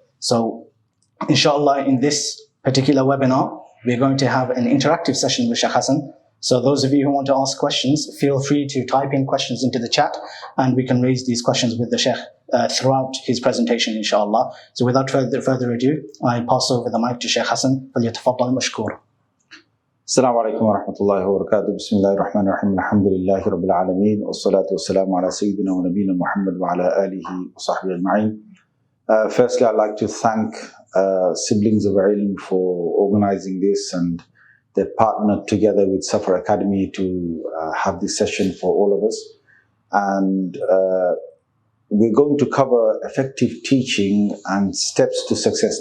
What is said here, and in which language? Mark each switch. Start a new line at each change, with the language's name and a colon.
English: So, inshallah, in this particular webinar, we're going to have an interactive session with Shaykh Hasan. So those of you who want to ask questions, feel free to type in questions into the chat, and we can raise these questions with the Shaykh throughout his presentation, inshallah. So without further ado, I pass over the mic to Shaykh Hasan.
Arabic: فليتفضل مشكور. السلام عليكم ورحمة الله وبركاته. بسم الله الرحمن الرحيم. الحمد لله رب العالمين والصلاة والسلام على سيدنا ونبينا محمد وعلى آله وصحبه أجمعين.
English: Firstly, I'd like to thank SiblingsOfIlm for organizing this, and they partnered together with Safar Academy to have this session for all of us. And we're going to cover effective teaching and steps to success.